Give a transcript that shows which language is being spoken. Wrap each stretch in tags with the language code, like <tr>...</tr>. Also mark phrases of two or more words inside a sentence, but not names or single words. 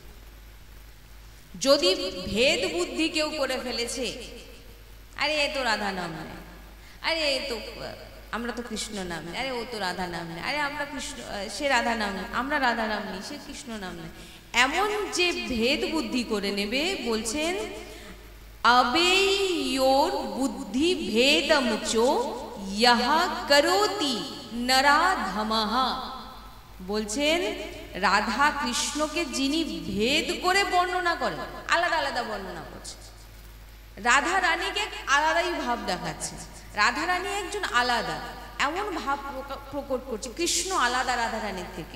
<bn>যদি ভেদ বুদ্ধি কেউ করে ফেলেছে, আরে এ তো রাধা নাম নেয়, আরে এ তো আমরা তো কৃষ্ণ নাম নেই, আরে ও তো রাধা নাম নেই, আরে আমরা কৃষ্ণ, সে রাধা নাম নেই, আমরা রাধা নাম নেই, সে কৃষ্ণ নাম নেই, এমন যে ভেদ বুদ্ধি করে নেবে, বলছেন</bn> <sa>अबेयोर बुद्धि भेदमुचो यहा करोति नराधमः।</sa> <bn>বলছেন রাধা কৃষ্ণকে যিনি ভেদ করে বর্ণনা করেন, আলাদা আলাদা বর্ণনা করছে, রাধা রানীকে আলাদাই ভাব দেখাচ্ছে, রাধা রানী একজন আলাদা এমন ভাব প্রকট করছে, কৃষ্ণ আলাদা রাধা রানীর থেকে।</bn>